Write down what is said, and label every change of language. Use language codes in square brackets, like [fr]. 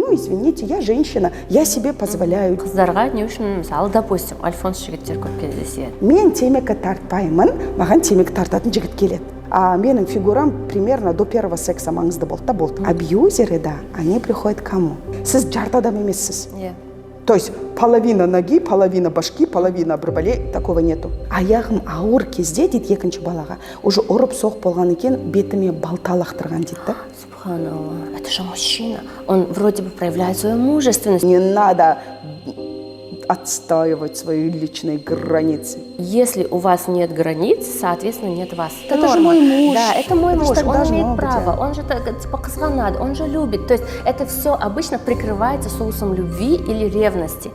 [ru] ну, извините, я женщина, я себе позволяю. [kk] Қыздарға не үшін, мысалы, допустим, альфонс жігіттер көп кездеседі. Мен темекі тартпаймын, маған темекі тартатын жігіт келеді. А менің фигурам [ru] примерно до первого секса [kk] маңызды болды да болды. [ru] Абьюзеры, да, они приходят к кому? [kk] Сіз жарты адам емессіз. [ru] То есть половина ноги, половина башки, половина бір такого нету. [kk] Аяғым ауыр кезде дейді екінші балаға, уже ұрып соқ болған екен, бетіме балта лақтырған дейді да. [ru] Субханаллах, это же мужчина. Он вроде бы проявляет свою мужественность. Не надо отстаивать свои личные границы. Если у вас нет границ, соответственно, нет вас. Это же мой муж. Да, это мой муж. Он имеет право. Быть. Он же типа кызганады, он же любит. То есть это все обычно прикрывается соусом любви или ревности.